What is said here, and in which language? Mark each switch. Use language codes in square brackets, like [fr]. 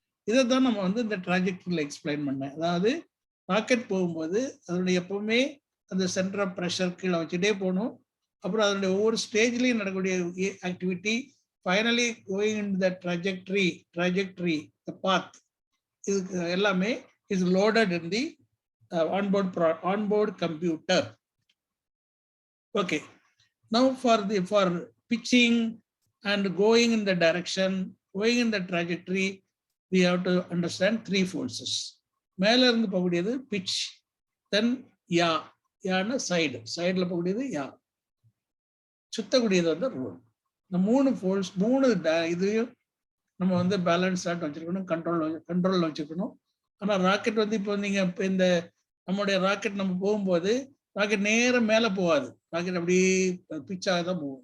[ta] இதை தான் நம்ம வந்து இந்த ட்ராஜெக்டரியில் எக்ஸ்பிளைன் பண்ணேன். அதாவது ராக்கெட் போகும்போது அதனுடைய எப்பவுமே அந்த சென்டர் ஆஃப் ப்ரெஷர் கீழே வச்சுட்டே போகணும். அப்புறம் அதனுடைய ஒவ்வொரு ஸ்டேஜ்லையும் நடக்கக்கூடிய activity [en] finally going in the trajectory the path, [ta] இதுக்கு எல்லாமே [en] Is loaded in the onboard computer. Okay, now for pitching and going in the direction, going in the trajectory, we have to understand three forces. [ta] மேல இருந்து போகக்கூடியது pitch, then யானா சைடுல போகக்கூடியது சுத்தக்கூடியது வந்து role. இந்த மூணு ஃபோர்ஸ், இதையும் நம்ம வந்து பேலன்ஸ் ஆட் வச்சிருக்கணும், கண்ட்ரோல் வச்சிருக்கணும். ஆனா ராக்கெட் வந்து இப்போ நீங்க இந்த நம்மளுடைய ராக்கெட் நம்ம போகும்போது ராக்கெட் நேரம் மேல போகாது, ராக்கெட் அப்படி பிச்சாக தான் போகும்.